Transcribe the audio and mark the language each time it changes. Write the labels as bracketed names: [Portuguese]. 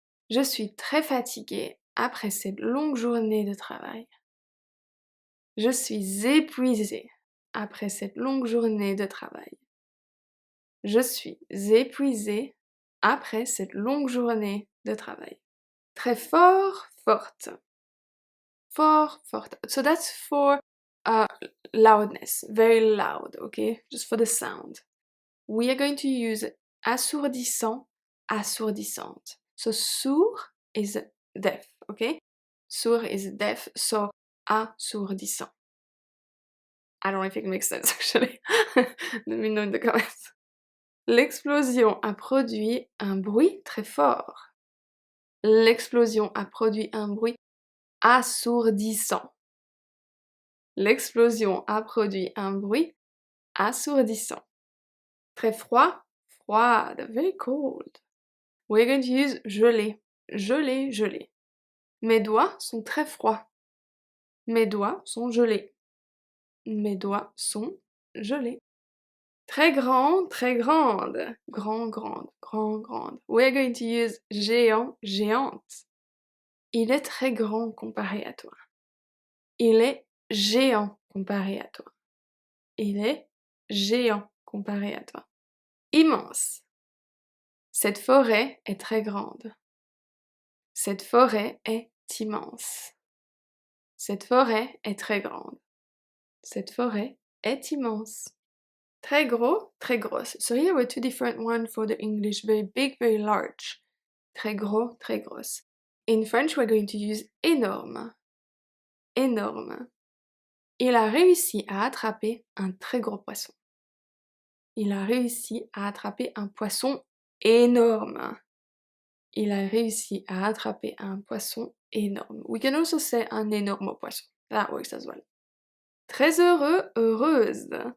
[French] Je suis très fatiguée après cette longue journée de travail. Je suis épuisée après cette longue journée de travail. Je suis épuisée après cette longue journée de travail. Très fort, forte. Fort, forte. [English] So that's for loudness, very loud, okay? Just for the sound. We are going to use assourdissant, assourdissante. So sourd is deaf, okay? Sourd is deaf, so assourdissant. I don't know if it makes sense actually. Let me know in the comments. [French] L'explosion a produit un bruit très fort. L'explosion a produit un bruit assourdissant. L'explosion a produit un bruit assourdissant. Très froid, froide, [English] very cold. We're going to use gelé, gelé, gelé. [French] Mes doigts sont très froids. Mes doigts sont gelés. Mes doigts sont gelés. Très grand, très grande. Grand, grande, grand, grande. [English] We're going to use géant, géante. [French] Il est très grand comparé à toi. Il est géant comparé à toi. Il est géant comparé à toi. Immense. Cette forêt est très grande. Cette forêt est immense. Cette forêt est très grande. Cette forêt est immense. Très gros, très grosse. [English] So here were two different ones for the English. Very big, very large. [French] Très gros, très grosse. [English] In French, we're going to use énorme. [French] Énorme. Il a réussi à attraper un très gros poisson. Il a réussi à attraper un poisson énorme. Il a réussi à attraper un poisson énorme. [English] We can also say [French] un énorme poisson. [English] That works as well. [French] Très heureux, heureuse.